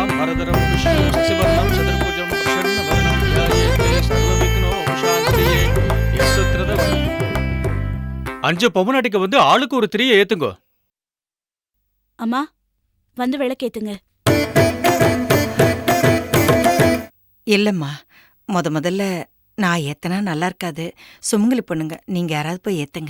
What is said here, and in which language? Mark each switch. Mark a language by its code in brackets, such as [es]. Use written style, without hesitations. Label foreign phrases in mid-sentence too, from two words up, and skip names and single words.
[sa] वरदरं विष्णुं शशिवर्णं चतुर्भुजं प्रसन्नवदनं ध्यायेत् सर्वविघ्नोपशान्तये यस्यत्रद [ta] 5 பொம்மநாட்டிக்கு வந்து ஆளுக்கு ஒரு 3 ஏத்துங்க. அம்மா வந்து விளக்கேத்துங்க. இல்லம்மா, முதல்ல நான் ஏத்தனா நல்லா இருக்காது. சுமங்கலி பொண்ணுங்க, நீங்க யாராவது போய் ஏத்துங்க.